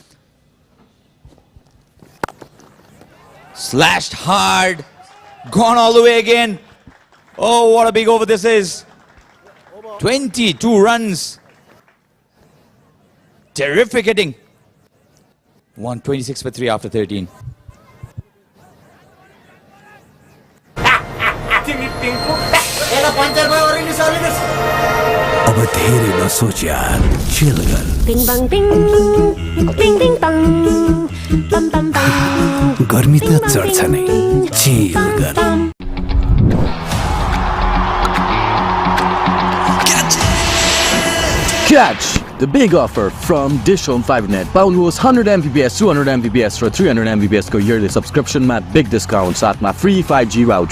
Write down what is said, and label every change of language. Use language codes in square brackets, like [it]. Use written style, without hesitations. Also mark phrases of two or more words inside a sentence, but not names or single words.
[en] Slashed hard. Gone all the way again. Oh, what a big over this is. 22 runs. Terrific hitting. 126 for 3 after 13. [ne] अब धेरै नसोच यार, chill गर। Bing bang bing, bing bing bang, bam bam bam। गर्मी त चढ्छ नै, chill गर। [en] Catch the big offer from DishHome 5net. [ne] पाउनुहोस् 100 Mbps, 200 Mbps र 300 Mbps को [en] yearly subscription [ne] मा [en] big discount [ne] साथमा [en] free 5G router.